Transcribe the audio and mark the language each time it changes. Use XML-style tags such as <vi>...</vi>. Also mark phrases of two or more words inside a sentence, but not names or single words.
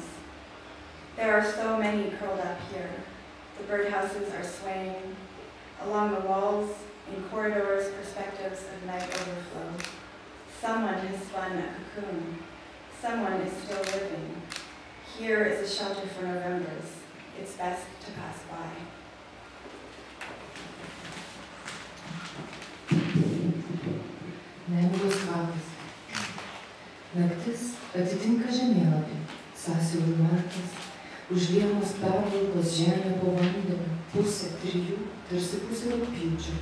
<en>There are so many curled up here. The birdhouses are swaying. Along the walls, in corridors, perspectives of night overflow. Someone has spun a cocoon. Someone is still living. Here is a shelter for Novembers. It's best to pass by.</en> <lt>Nemigos kvapas. Naktis atitinka žemėlapį, sąsiaurių metas, užliejamos pervalkos žemė po vandeniu, 2:30, tarsi pusė rugpjūčio.</lt>